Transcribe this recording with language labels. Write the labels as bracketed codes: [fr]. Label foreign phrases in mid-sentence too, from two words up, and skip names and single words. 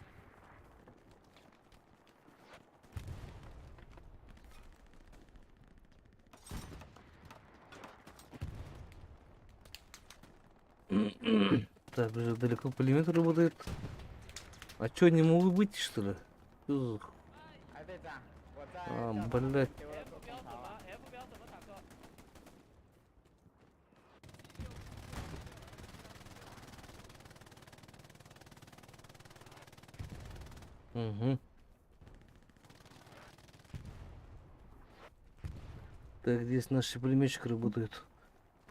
[ru] Так, уже далеко пулемет работает. А чё, не могу выйти, что ли? Чё за [zh] 哎，队长，我在 [ru] А, [zh] 教堂 [ru] блядь. [zh] 丢了个空投啊。 F 标怎么坦克？ [ru] Угу. Так, здесь наши пулеметчики работают.